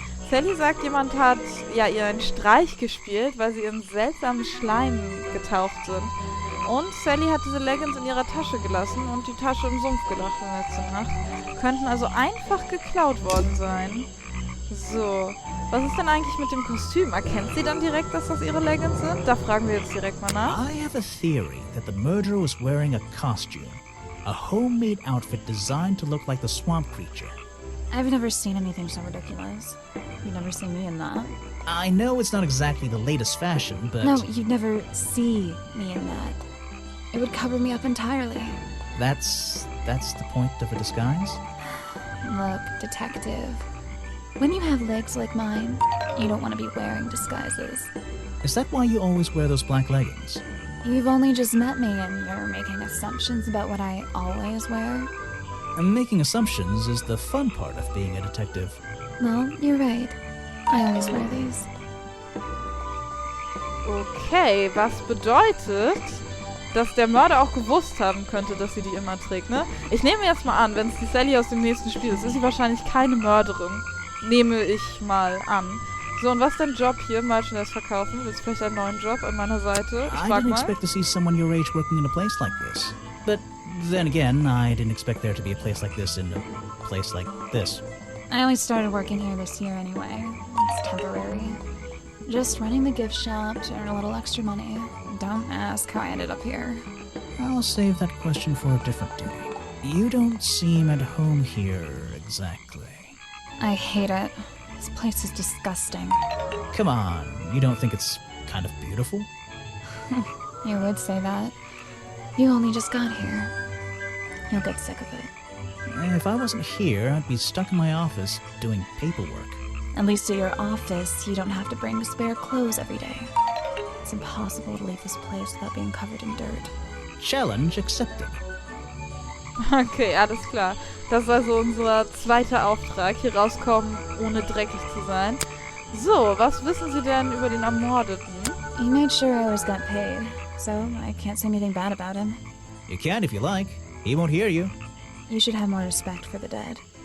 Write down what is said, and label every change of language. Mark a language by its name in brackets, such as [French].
[German] Sally sagt, jemand hat ja ihr einen Streich gespielt, weil sie in seltsamen Schleim getaucht sind. Und Sally hat diese Leggings in ihrer Tasche gelassen und die Tasche im Sumpf gelassen letzte Nacht. Könnten also einfach geklaut worden sein. So, was ist denn eigentlich mit dem Kostüm? Erkennt sie dann direkt, dass das ihre Leggings sind? Da fragen wir jetzt direkt mal nach. [English] I have a theory that the murderer was wearing a costume. A homemade outfit designed to look like the swamp creature. I've never seen anything so ridiculous. You've never seen me in that. I know it's not exactly the latest fashion, but... No, you'd never see me in that. It would cover me up entirely. That's the point of a disguise? Look, detective. When you have legs like mine, you don't want to be wearing disguises. Is that why you always wear those black leggings? You've only just met me and you're making assumptions about what I always wear. And making assumptions is the fun part of being a detective. Well, you're right. I always wear these. [German] Okay, was bedeutet, dass der Mörder auch gewusst haben könnte, dass sie die immer trägt, ne? Ich nehme jetzt mal an, wenn es die Sally aus dem nächsten Spiel ist sie wahrscheinlich keine Mörderin. Nehme ich mal an. So, und was ist dein Job hier? Merchandise verkaufen? Willst du vielleicht einen neuen Job an meiner Seite? Ich frag [English] I didn't [German] mal. [English] expect to see someone your age working in a place like this. But then again, I didn't expect there to be a place like this in a place like this. I only started working here this year anyway. It's temporary. Just running the gift shop to earn a little extra money. Don't ask how I ended up here. I'll save that question for a different day. You don't seem at home here exactly. I hate it. This place is disgusting. Come on, you don't think it's kind of beautiful? You would say that. You only just got here. You'll get sick of it. If I wasn't here, I'd be stuck in my office doing paperwork. At least at your office, you don't have to bring spare clothes every day. It's impossible to leave this place without being covered in dirt. Challenge accepted. [German] Okay, alles klar. Das ist also unser zweiter Auftrag. Hier rauskommen, ohne dreckig zu sein. So, was wissen Sie denn über den Ermordeten? [English] He made sure I always got paid, so I can't say anything bad about him. You can if you like. He won't hear you. You should have more respect for the dead.